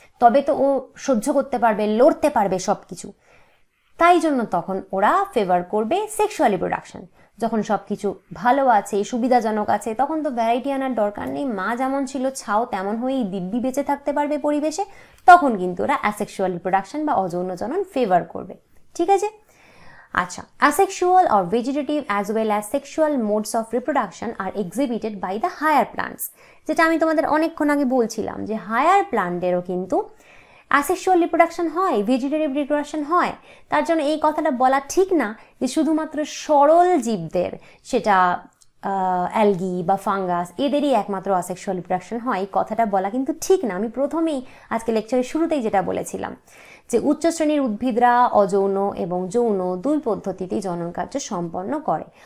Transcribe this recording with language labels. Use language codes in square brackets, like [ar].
[bn] তবে তো ও সহ্য করতে পারবে, লড়তে পারবে সব কিছু। তাই জন্য তখন ওরা ফেভার করবে সেক্সুয়াল রিপ্রোডাকশন। যখন সব কিছু ভালো আছে, সুবিধাজনক আছে, তখন তো ভ্যারাইটি আনার দরকার নেই, মা যেমন ছিল ছাও তেমন হয়েই দিব্যি বেঁচে থাকতে পারবে পরিবেশে, তখন কিন্তু ওরা অ্যাসেক্সুয়াল রিপ্রোডাকশন বা অযৌন জনন ফেভার করবে। ঠিক আছে? [en] আচ্ছা, asexual or vegetative as well as sexual modes of reproduction are exhibited by the higher plants, [bn] যেটা আমি তোমাদের অনেকক্ষণ আগে বলছিলাম যে হায়ার প্লান্টেরও কিন্তু asexual reproduction হয়, ভেজিটেটিভ রিপ্রোডাকশন হয়। তার জন্য এই কথাটা বলা ঠিক না যে শুধুমাত্র সরল জীবদের, সেটা অ্যালগি বা ফাঙ্গাস এদেরই একমাত্র আসেক্সুয়াল রিপ্রোডাকশন হয়, এই কথাটা বলা কিন্তু ঠিক না। আমি প্রথমেই আজকে লেকচারের শুরুতেই যেটা বলেছিলাম যে উচ্চ শ্রেণীর উদ্ভিদরা অযৌন এবং যৌন দুই পদ্ধতিতেই জনন কার্য সম্পন্ন করে।